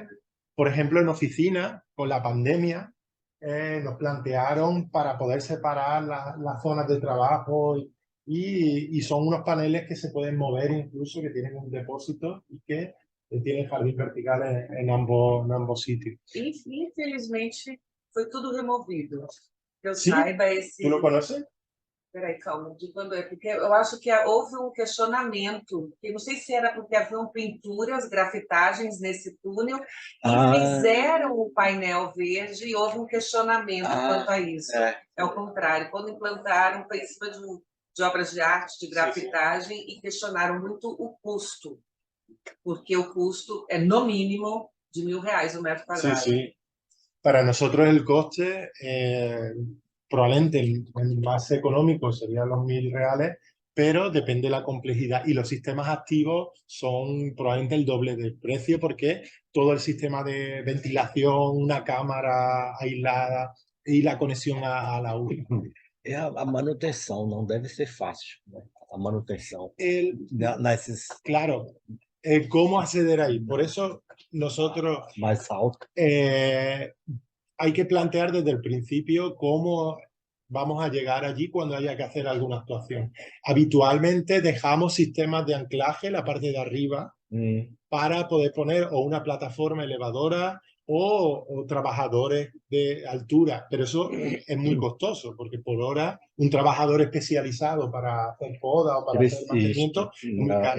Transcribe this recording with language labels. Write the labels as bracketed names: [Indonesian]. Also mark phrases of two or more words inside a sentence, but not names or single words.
[Spanish] Por ejemplo, en oficinas, con la pandemia, nos plantearon para poder separar las zonas de trabajo y son unos paneles que se pueden mover incluso, que tienen un depósito y que tienen jardín vertical en ambos sitios. [Portuguese] Infelizmente, foi tudo removido. Que eu Sim? saiba, esse... [Spanish] ¿Tú lo conoces? [Portuguese] Peraí, calma, de quando é? Porque eu acho que houve um questionamento, que não sei se era porque haviam pinturas, grafitagens nesse túnel, e fizeram o painel verde e houve um questionamento quanto a isso. É o contrário, quando implantaram, foi em cima de obras de arte, de grafitagem, e questionaram muito o custo, porque o custo é, no mínimo, de R$1.000 o metro [Spanish] Sí, [Portuguese] quadrado. [Spanish] sí. Para nosotros el coste, probablemente el más económico serían los R$1.000, pero depende de la complejidad. Y los sistemas activos son probablemente el doble del precio porque todo el sistema de ventilación, una cámara aislada y la conexión a la URI. [Portuguese] A manutenção não deve ser fácil, né? A manutenção nesses [Spanish] Claro, ¿cómo acceder ahí? Por eso nosotros [Portuguese] mais altos. [Spanish] hay que plantear desde el principio cómo vamos a llegar allí cuando haya que hacer alguna actuación. Habitualmente dejamos sistemas de anclaje en la parte de arriba para poder poner o una plataforma elevadora o trabajadores de altura, pero eso es muy costoso porque por hora un trabajador especializado para hacer poda o para hacer mantenimiento es muy caro.